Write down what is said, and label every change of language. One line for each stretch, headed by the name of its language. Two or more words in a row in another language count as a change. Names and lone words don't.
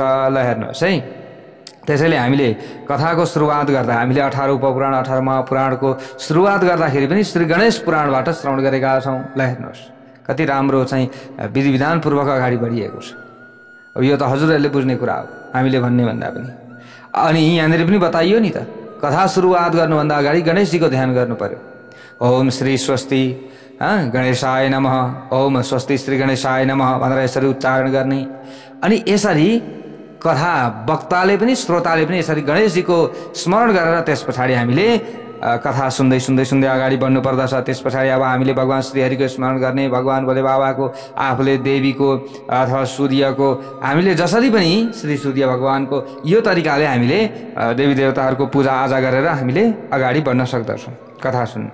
Nepali: ल हेर्नुहोस् है, त्यसैले हामीले कथाको सुरुवात गर्दा हामीले 18 उपपुराण 18 महापुराणको सुरुवात गर्दाखेरि पनि श्री गणेश पुराणबाट श्रवण गरेका छौँ। ल हेर्नुहोस्, कति राम्रो चाहिँ विधि विधानपूर्वक अगाडि बढिएको छ। अब यो त हजुरहरूले बुझ्ने कुरा हो, हामीले भन्ने भन्दा पनि। अनि यहाँनिर पनि बताइयो नि त, कथा सुरुवात गर्नुभन्दा अगाडि गणेशजीको ध्यान गर्नु पर्यो।
Sanskrit: ओम श्री स्वस्ति गणेशाय नमः, ओम स्वस्ति श्री गणेशाय नमः
Nepali: भनेर यसरी उच्चारण गर्ने। अनि यसरी कथा वक्ताले पनि श्रोताले पनि यसरी गणेशजीको स्मरण गरेर त्यस पछाडि हामीले कथा सुन्दै सुन्दै सुन्दै अगाडि बढ्नु पर्दछ। त्यस पछाडि अब हामीले भगवान् श्रीहरिको स्मरण गर्ने, भगवान् भोले बाबाको, आफूले देवीको अथवा सूर्यको, हामीले जसरी पनि श्री सूर्य भगवानको यो तरिकाले हामीले देवी देवताहरूको पूजा आजा गरेर हामीले अगाडि बढ्न सक्दछौँ कथा सुन्न।